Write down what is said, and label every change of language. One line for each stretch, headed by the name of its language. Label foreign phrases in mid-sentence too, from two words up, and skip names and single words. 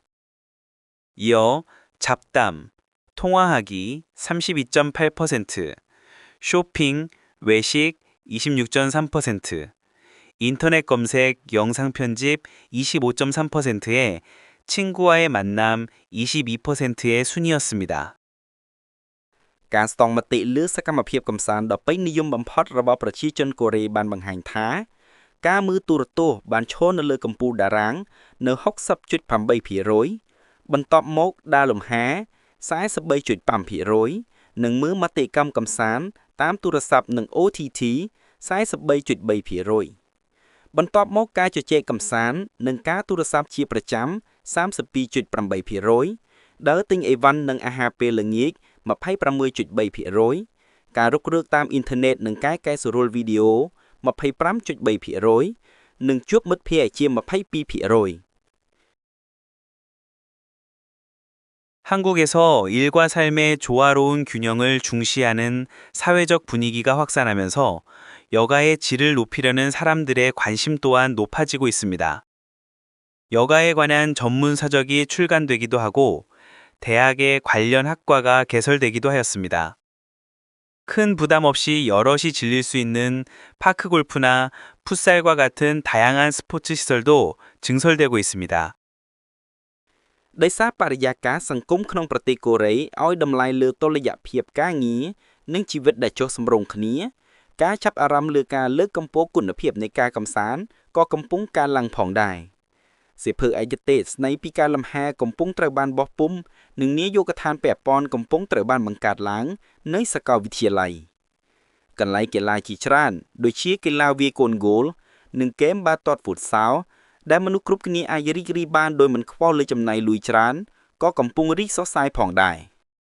Korean: 이어 잡담, 통화하기 32.8%, 쇼핑, 외식 26.3%, 인터넷 검색, 영상 편집 25.3%에 친구와의 만남 22%의 순이었습니다.
Khmer: ការស្ទង់មតិលើសកម្មភាពកម្សាន្តដ៏ពេញនិយមបំផុតរបស់ប្រជាជនកូរ៉េបានបង្ហាញថាការមើលទូរទស្សន៍បានឈរនៅលើកំពូលតារាងនៅ 60.8% បន្ទាប់មកដើរលំហែ 43.5% និងមើលមតិកម្មកម្សាន្តតាមទូរស័ព្ទនិង OTT 43.3% បន្ទាប់មកការជជែកកម្សាន្តនិងការទូរស័ព្ទជាប្រចាំ 32.8% ដើរទិញអីវ៉ាន់និងអាហារពេលល្ងាច 26.3% ការរុករកតាមអ៊ីនធឺណិតនិងការកែសម្រួលវីដេអូ 25.3% និងជួបមិត្តភក្តិជា 22%.
Korean: 한국에서 일과 삶의 조화로운 균형을 중시하는 사회적 분위기가 확산하면서 여가의 질을 높이려는 사람들의 관심 또한 높아지고 있습니다. 여가에 관한 전문 서적이 출간되기도 하고 대학의 관련 학과가 개설되기도 하였습니다. 큰 부담 없이 여럿이 즐길 수 있는 파크 골프나 풋살과 같은 다양한 스포츠 시설도 증설되고 있습니다.
Khmer: ដោយសារបរិយាកាសសង្គមក្នុងប្រទេសកូរ៉េឲ្យតម្លៃលើតុល្យភាពការងារនិងជីវិតដែលចុះសម្រុង គ្នាការចាប់អារម្មណ៍លើការលើកកម្ពស់គុណភាពនៃការកម្សាន្តក៏កំពុងកើនឡើងផងដែរសៀវភៅឯកទេសស្ដីពីការលំហែកំពុងត្រូវបានបោះពុម្ពនិងនាយកដ្ឋានពាក់ព័ន្ធកំពុងត្រូវបានបង្កើតឡើងនៅសាកលវិទ្យាល័យកន្លែងកីឡាជាច្រើនដូចជាកីឡាវាយកូនហ្គោលនិងហ្គេមបាល់ទាត់ហ្វូតសាលដែលមនុស្សគ្រប់គ្នាអាចរីករាយបានដោយមិនខ្វល់លើចំណាយលុយច្រើនក៏កំពុងរីកសុសសាយផងដែរ